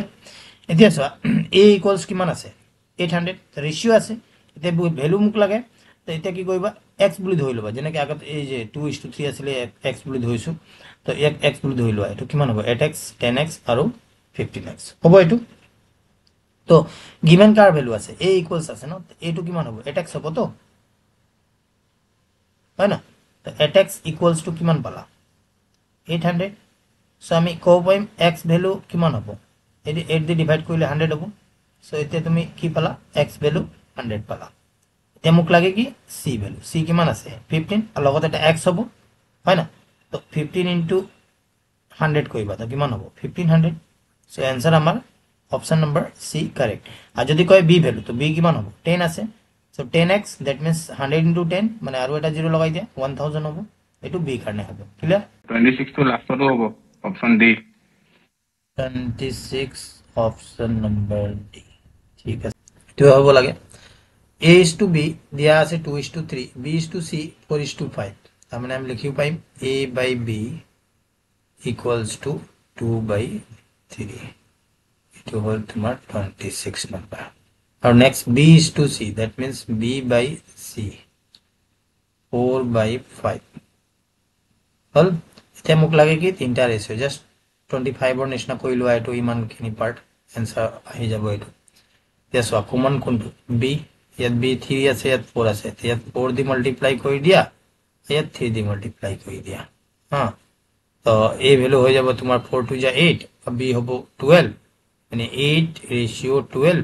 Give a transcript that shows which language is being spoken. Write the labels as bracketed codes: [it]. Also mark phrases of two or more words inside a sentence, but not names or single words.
[as] এতিয়া চোৱা [en] A equals [as] কিমান আছে 800, রেশিও আছে, এতিয়া ভ্যালু মোক লাগে, তো এতিয়া কি কৰিবা x বুলি ধৰি লবা, যেনেকৈ আগত এই যে 2:3 আছিল x বুলি ধৰিছো, তো x বুলি ধৰি লোৱা, এটো কিমান হ'ব 8x 10x আৰু 15x হ'ব এটো। তো গিভেন কাৰ ভ্যালু আছে [en] A equals [as] আছে না, এটো কিমান হ'ব 8x হ'ব, তো হয় না? তো [en] 8x equals to [as] কিমান পালা 800, সো আমি কব পাৰিম x ভ্যালু কিমান হ'ব, এটি 8 দি ডিভাইড কৰিলে 100 হ'ব, সো এতিয়া তুমি কি পালা x ভ্যালু 100 পালা। এতিয়া মোক লাগে কি C ভ্যালু, C কিমান আছে 15, আর লগত এটা x হ'ব, হয় না? তো 15 into 100 কইবা, তো কিমান হ'ব 1500, [en] so answer [as] আমাৰ [en] option number [as] C কারেক্ট। আর যদি কয় B ভ্যালু, তো B কিমান হ'ব 10 আছে, [en] so 10x, that means 100 into 10, [as] মানে আৰু এটা 0 লগাই দিয়া 1000 হ'ব, এটো B কাৰণে হ'ব, ক্লিয়ার? 26 to লাষ্টটো হ'ব অপশন ডি, 26 [en] option number D, [as] ঠিক আছে? এটো হ'ব লাগে [en] A is to B [as] দিয়া আছে 2:3, [en] B is to C [as] 4:5, তার মানে আমি লিখিব পাইম [en] A by B equals to [as] 2/3, 3 এইটো হ'ল তোমাৰ 26 নম্বৰ আৰু [en] next b is to c that means b by c [as] 4 by 5 হল এতিয়া মোক লাগে কি তিনটা ৰেশিও জাস্ট 25 ৰ নিচিনা কৰি লোৱা এইটো ইমানখিনি পাৰ্ট এনসাৰ আহি যাব এইটো এতিয়া চোৱা কমন কোনটো b ইয়াত b 3 আছে ইয়াত 4 আছে ইয়াত 4 দি মাল্টিপ্লাই কৰি দিয়া ইয়াত 3 দি মাল্টিপ্লাই কৰি দিয়া হা তো এই ভ্যালু হৈ যাব তোমাৰ 4 to 8 আৰু b হ'ব 12 মানে 8 ৰেশিও 12